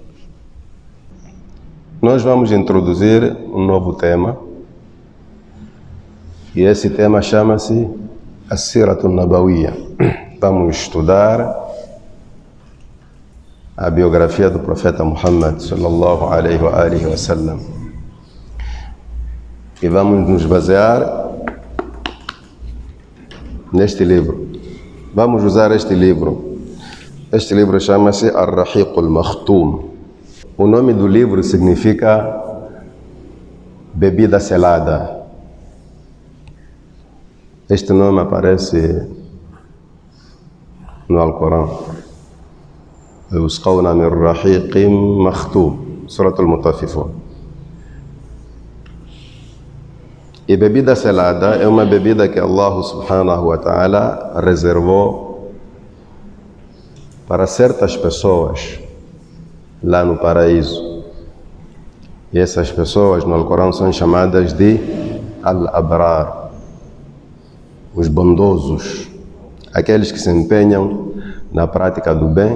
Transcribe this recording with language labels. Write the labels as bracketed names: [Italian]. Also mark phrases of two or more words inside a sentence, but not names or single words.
[Portuguese] Nós vamos introduzir um novo tema, e esse tema chama-se [Arabic] السيرة النبوية. [Portuguese] Vamos estudar a biografia do profeta Muhammad [Arabic] صلى الله عليه وسلم. [Portuguese] E vamos nos basear neste livro. Vamos usar este livro. Este livro chama-se Ar-Rahiq al-Makhtum. O nome do livro significa bebida selada. Este nome aparece no Alcorão. [Arabic] يسقون من رحيق مختوم، سورة المطففين. [Portuguese] E bebida selada é uma bebida que Allah [Arabic] سبحانه وتعالى [Portuguese] reservou para certas pessoas lá no paraíso. E essas pessoas no Alcorão são chamadas de Al-Abrar, os bondosos, aqueles que se empenham na prática do bem.